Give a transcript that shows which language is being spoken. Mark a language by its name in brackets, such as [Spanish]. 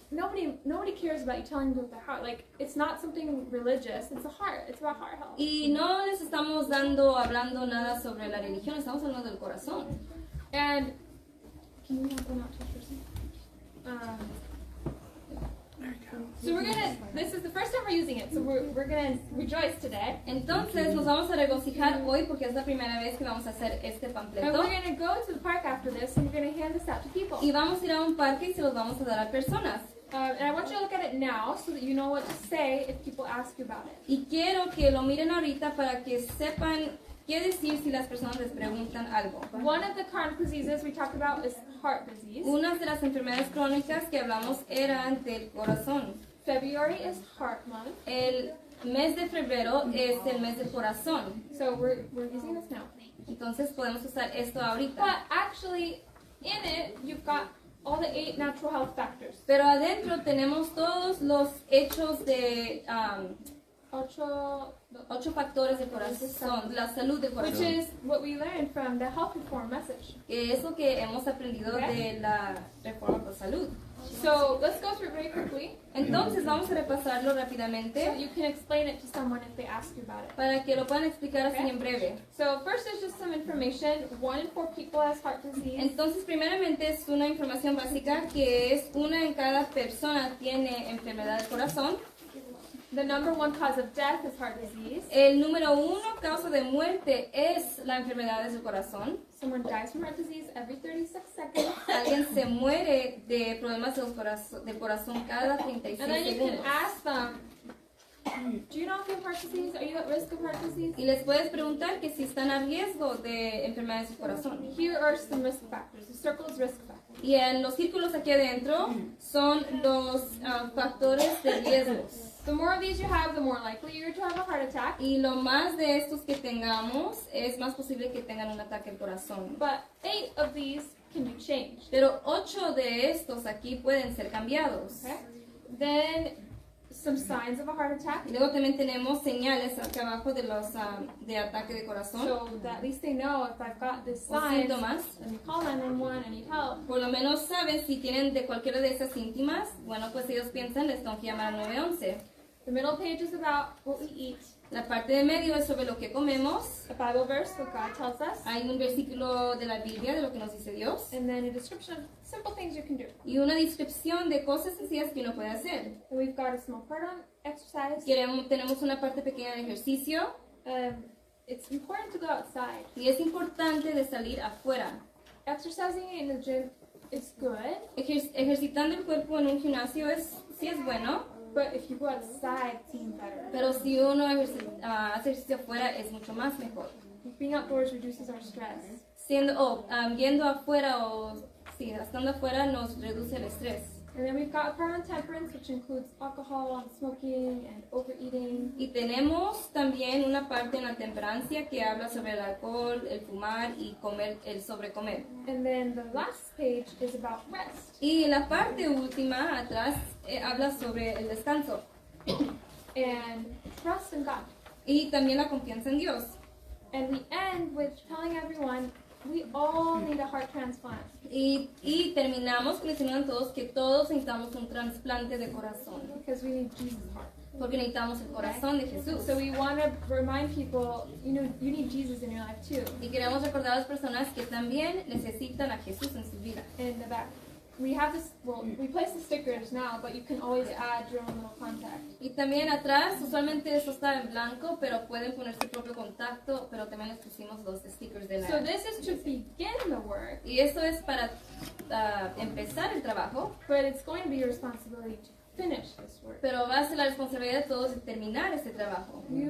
[English] Nobody cares about you telling them about their heart. Like, it's not something religious. It's a heart. It's about heart health. [Spanish] Y no les estamos hablando nada sobre la religión, estamos hablando del corazón. [English] And can you help them out to a person? So this is the first time we're using it, so we're gonna rejoice today. [Spanish] Entonces nos vamos a regocijar hoy porque es la primera vez que vamos a hacer este [English] And [Spanish] panfleto. [English] we're gonna go to the park after this, and we're gonna hand this out to people. [Spanish] Y vamos a ir a un parque y se los vamos a dar a personas. [English] And I want you to look at it now so that you know what to say if people ask you about it. [Spanish] Y quiero que lo miren ahorita para que sepan qué decir si las personas les preguntan algo. [English] One of the chronic diseases we talked about is heart disease. [Spanish] Unas de las enfermedades crónicas que hablamos eran del corazón. [English] February is heart month. [Spanish] El mes de febrero es el mes del corazón. [English] So we're using this now. [Spanish] Entonces podemos usar esto ahorita. [English] But actually, in it, you've got all the 8 natural health factors. [Spanish] Pero adentro tenemos todos los hechos de 8 factores del corazón, la salud del [English] Which [Spanish] corazón. [English] is what we learned from the Health Reform message. [Spanish] Que es lo que hemos aprendido [English] Okay. [Spanish] de la reforma por salud. [English] So let's go through it very quickly [Spanish] Entonces vamos a repasarlo [English] so [Spanish] rápidamente [English] that you can explain it to someone if they ask you about it. [Spanish] para que lo puedan explicar así [English] Okay. [Spanish] en breve. [English] So first there's just some information. 1 in 4 people has heart disease. [Spanish] Entonces, primeramente es una información básica que es una en cada persona tiene enfermedad del corazón. [English] The number 1 cause of death is heart disease. [Spanish] El número 1 causa de muerte es la enfermedad del corazón. [English] Someone dies from heart disease every 36 seconds. [Spanish] Alguien se muere de problemas del corazón cada 36 [English] And then you can [Spanish] segundos. [English] ask them, Do you know if you have heart disease? Are you at risk of heart disease? [Spanish] Y les puedes preguntar que si están a riesgo de enfermedades del corazón. [English] Here are some risk factors. The circle is risk factors. [Spanish] Y en los círculos aquí adentro son los factores de riesgos. [English] The more of these you have, the more likely you're to have a heart attack. [Spanish] Y lo más de estos que tengamos, es más posible que tengan un ataque al corazón. [English] But 8 of these can be changed. [Spanish] Pero 8 de estos aquí pueden ser cambiados. [English] Okay? Then some signs of a heart attack. [Spanish] Y luego también tenemos señales acá abajo de los de ataque de corazón. [English] So that at least they know if I've got this [Spanish] O [English] sign, [Spanish] síntomas. [English] and you call 911 and need help. [Spanish] Por lo menos saben si tienen de cualquiera de esas síntomas. Bueno, pues ellos piensan, les tengo que llamar al 911. [English] The middle page is about what we eat. [Spanish] La parte de medio es sobre lo que comemos. [English] A Bible verse, what God tells us. [Spanish] Hay un versículo de la Biblia de lo que nos dice Dios. [English] And then a description of simple things you can do. [Spanish] Y una descripción de cosas sencillas que uno puede hacer. [English] And we've got a small part on exercise. [Spanish] Tenemos una parte pequeña de ejercicio. [English] It's important to go outside. [Spanish] Y es importante de salir afuera. [English] Exercising in the gym is good. [Spanish] Ejercitando el cuerpo en un gimnasio sí es bueno. [English] But if you go outside, it's even better. [Spanish] Pero si uno hace ejercicio afuera es mucho más mejor. [English] Being outdoors reduces our stress. [Spanish] Yendo afuera estando afuera nos reduce el estrés. [English] And then we've got a part on temperance, which includes alcohol and smoking and overeating. [Spanish] Y tenemos también una parte en la temperancia que habla sobre el alcohol, el fumar y el sobrecomer. [English] And then the last page is about rest. [Spanish] Y la parte última atrás habla sobre el descanso. [English] And trust in God. [Spanish] Y también la confianza en Dios. [English] And we end with telling everyone we all need a heart transplant. [Spanish] Y terminamos diciendo a todos que todos necesitamos un trasplante de corazón. [English] Because we need Jesus' heart. [Spanish] Porque necesitamos el corazón de Jesús. [English] So we want to remind people, you need Jesus in your life too. [Spanish] Y queremos recordar a las personas que también necesitan a Jesús en su vida. [English] In the back. We have this, we place the stickers now, but you can always add your own little contact. [Spanish] Y también atrás, usualmente eso está en blanco, pero pueden poner su propio contacto, pero también les pusimos los stickers de la... [English] So this is to begin the work. [Spanish] Y esto es para empezar el trabajo. [English] But it's going to be your responsibility to finish this work. [Spanish] Pero va a ser la responsabilidad de todos de terminar este trabajo.